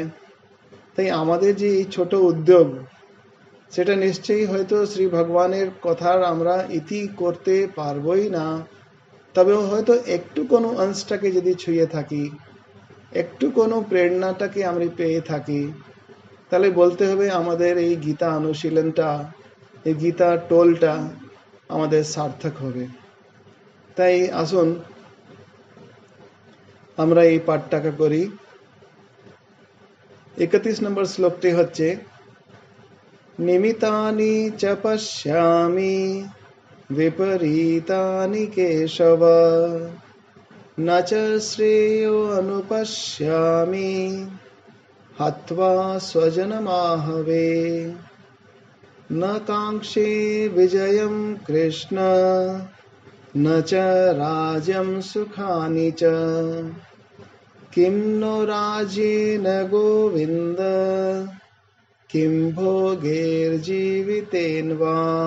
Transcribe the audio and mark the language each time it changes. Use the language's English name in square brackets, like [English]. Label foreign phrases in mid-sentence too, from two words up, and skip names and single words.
[Bangla] তাই আমাদের যে এই ছোট উদ্যোগ, সেটা নিশ্চয়ই হয়তো শ্রী ভগবানের কথার আমরা ইতি করতে পারবোই না, তবে হয়তো একটু কোনো অংশটাকে যদি ছুঁয়ে থাকি, একটু কোনো প্রেরণাটাকে আমরা পেয়ে থাকি, তাহলে বলতে হবে আমাদের এই গীতা অনুশীলনটা, এই গীতা টোলটা আমাদের সার্থক হবে। তাই আসুন আমরা এই পাঠটাকে করি। 31 নম্বর শ্লোকটি হচ্ছে, [Sanskrit] নিমিতানি চ পশ্যামি विपरीतानि केशव न च श्रेयो अनुपश्यामि हत्वा स्वजनमाहवे न काङ्क्षे विजयं कृष्ण न च राज्यं सुखानि च किं नो राज्येन गोविन्द किं भोगैर्जीवितेन वा